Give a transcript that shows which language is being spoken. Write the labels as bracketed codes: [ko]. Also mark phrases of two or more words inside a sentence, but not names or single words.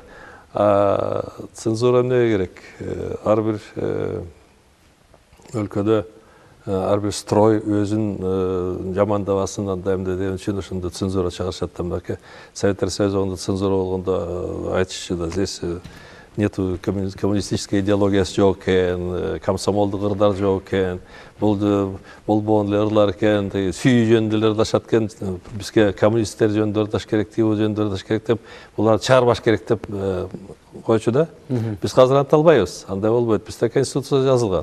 [ky] Цензура эмнеге керек? Ар бир өлкөдө ар бир строй өзүн жамандабасын, анда эмне деген үчүн ошондо цензура чыгарышат да. Мынакей Советтер Союзунда цензура болгондо айтышчу да, [ru] здесь нету коммунистической [ky] идеологиясы жок экен, комсомолдук ырдар жок экен, болбогон эле ырлар экен, сүйүү жөнүндө эле ырдашат экен, бизге коммунисттер жөнүндө ырдаш керек, тигүү жөнүндө ырдаш керек деп, буларды чыгарбаш керек деп койчу да. Биз азыр анта албайбыз, андай болбойт. Бизде конституцияда жазылган.